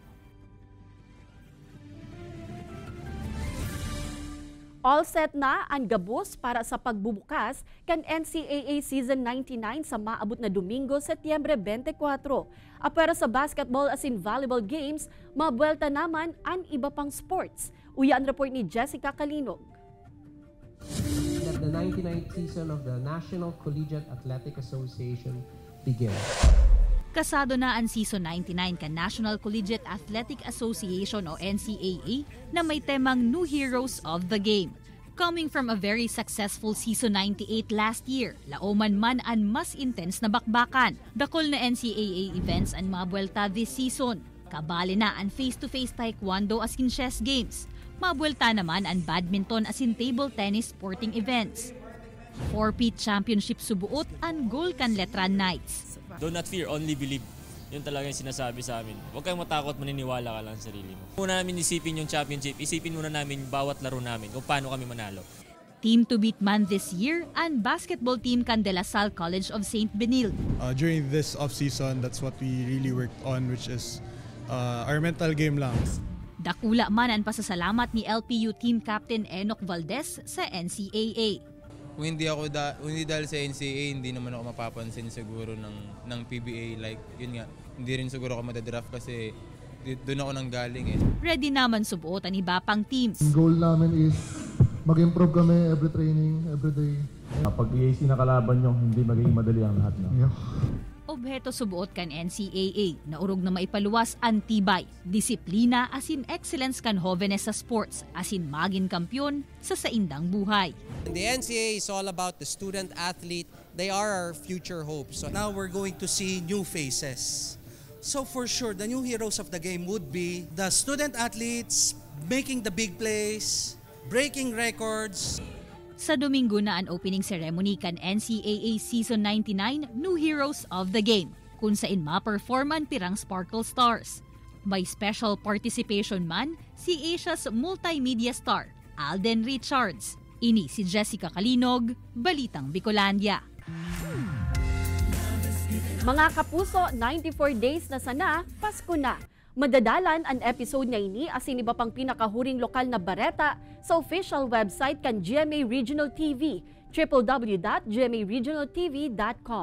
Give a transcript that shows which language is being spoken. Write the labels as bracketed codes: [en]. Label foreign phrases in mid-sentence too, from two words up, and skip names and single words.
[bik] All set na ang gabos para sa pagbubukas kan NCAA Season 99 sa maabot na Domingo, Setyembre 24. Apera sa basketball as in volleyball games, mabuelta naman ang iba pang sports. Uyan report ni Jessica Kalinog. [en] That the 99th season of the National Collegiate Athletic Association begins. [bik] Kasado na ang Season 99 kan National Collegiate Athletic Association o NCAA na may temang New Heroes of the Game. [en] Coming from a very successful Season 98 last year, [bik] laoman man ang mas intense na bakbakan. Dakol na NCAA events ang mabuelta [en] this season. [bik] Kabali na ang face-to-face taekwondo as in chess games. Mabuelta naman ang badminton as in [en] table tennis [bik] sporting events. [en] 4-peat championship [bik] subuot ang goal kan Letran Knights. [en] Do not fear, only believe. [tl] Yun talaga yung sinasabi sa amin. Huwag kayong matakot, maniniwala ka lang sa sarili mo. Muna namin isipin yung championship, isipin muna namin bawat laro namin kung paano kami manalo. [en] Team to beat man this year, [bik] ang basketball team kan De La Salle College of St. Benilde. [en] During this off-season, that's what we really worked on, which is our mental game lang. [bik] Dakula man ang pasasalamat ni LPU [en] team captain [bik] Enoch Valdez sa NCAA. [tl] Kung hindi dahil sa NCAA, hindi naman ako mapapansin siguro ng PBA. Like, yun nga, hindi rin siguro ako madadraft kasi doon ako nanggaling eh. [bik] Ready naman subuot ang iba pang teams. [tl] Ang goal namin is mag-improve kami [en] every training, every day. [tl] Pag EAC na kalaban nyo, hindi magiging madali ang lahat. No? [en] Yeah. [bik] Obheto subuot kan NCAA na urog na maipaluwas ang tibay, disiplina as in excellence kan Jóvenes sa sports as in maging kampyon sa saindang buhay. [en] The NCAA is all about the student athlete. They are our future hopes. So now we're going to see new faces. So for sure, the new heroes of the game would be the student athletes making the big plays, breaking records. [bik] Sa Domingo na ang opening ceremony kan NCAA Season 99 New Heroes of the Game, kung saan ma-performan pirang Sparkle Stars. [en] By special participation man, si Asia's multimedia star, Alden Richards. [bik] Ini si Jessica Kalinog, Balitang Bicolandia. Mga kapuso, 94 days na sana, Pasko na. Madadalan ang episode na ini asin iba pang pinakahuring lokal na bareta sa [en] official website [bik] kan GMA Regional TV, www.gmaregionaltv.com.